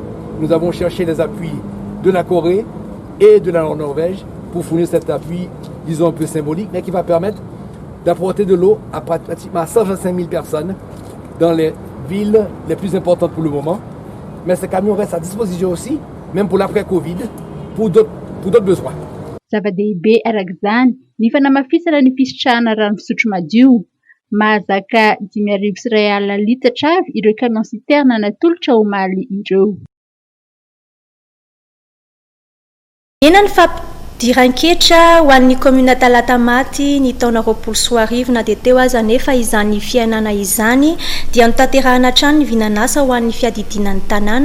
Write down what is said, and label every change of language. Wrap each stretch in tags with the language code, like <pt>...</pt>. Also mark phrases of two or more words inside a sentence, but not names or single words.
<fr>Nous avons cherché les appuis de la Corée et de la Norvège pour fournir cet appui, disons un peu symbolique, mais qui va permettre d'apporter de l'eau à pratiquement 125 000 personnes dans les villes les plus importantes pour le moment. Mais ce camion reste à disposition aussi, même pour l'après-Covid, pour d'autres besoins.</fr> <mg>Zava-dehibe araka ny fanamafisana ny fisitrahana rano fisotro madio. Mahazaka 5,000 alina litatra avy ireo</mg> <fr>camion citerne</fr> <mg>natolotra omaly ireo. Ena ny fampidiran-ketra ho an'ny komina Talatamaty ny taona 2020 na dia teo aza nefa izany fiainana izany dia notanterahana hatrany ny vinanasa ho an'ny fiadidinan'ny tanàna.</mg>